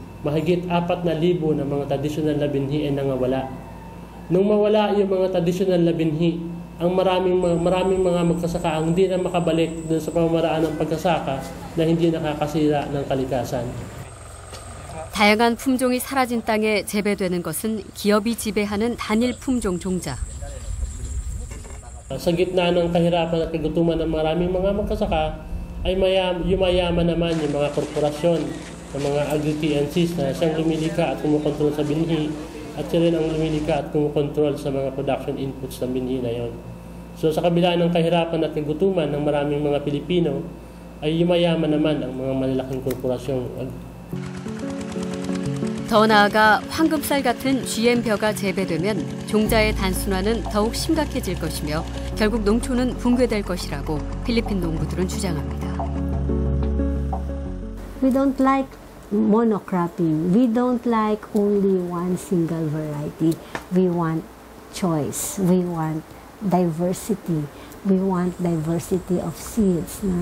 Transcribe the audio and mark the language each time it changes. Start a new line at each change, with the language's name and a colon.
Filipino: mahigit 4,000 na mga tradisyonal na binhi ay nangawala. Nung mawala yung mga tradisyonal na binhi, ang maraming mga magsasaka ang hindi na makabalik dun sa pamamaraan ng pagkasaka na hindi nakakasira ng kalikasan.
Korean: 다양한 품종이 사라진 땅에 재배되는 것은 기업이 지배하는 단일 품종 종자.
Filipino: Sa gitna ng kahirapan at kagutuman ng maraming mga magsasaka, ay yumayaman naman yung mga korporasyon, ng mga agri-TNCs na siyang lumilika at kumukontrol sa binhi, at siya rin ang lumilika at kumukontrol sa mga production inputs ng binhi na yon. So sa kabila ng kahirapan at kagutuman ng maraming mga Pilipino, ay yumayaman naman ang mga malalaking korporasyong.
Korean: 더 나아가 황금쌀 같은 GM벼가 재배되면 종자의 단순화는 더욱 심각해질 것이며 결국 농촌은 붕괴될 것이라고 필리핀 농부들은 주장합니다.
English: We don't like monocropping. We don't like only one single variety. We want choice. We want diversity. We want diversity of seeds.